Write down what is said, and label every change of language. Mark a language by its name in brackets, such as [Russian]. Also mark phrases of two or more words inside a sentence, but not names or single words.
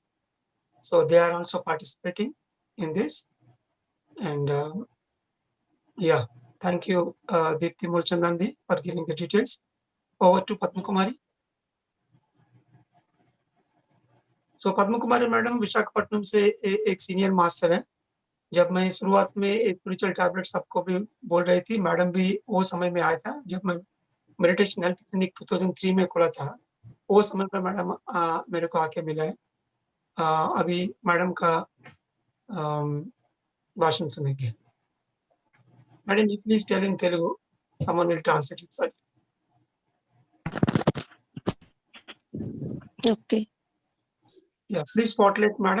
[English] So they are also participating in this. And yeah, thank you, Deepti Mulchandandi, for giving the details. Over to Padma Kumari. So Padma Kumari [Hindi] मैडम विशाखापट्टनम से एक [English] senior master [Hindi] है. जब मैं शुरुआत में [English] spiritual tablet [Hindi] सबको भी बोल रही थी, मैडम भी वो समय में आया था जब मैं [English] meditation health clinic [Hindi] 2003 में खोला था. वो समय पर मैडम मेरे को आके मिला है. अभी मैडम का भाषण सुनेंगे. मैडम, [English] you please tell in Telugu. Someone will translate it for you. ఓకే Yeah, please spotlight, madam.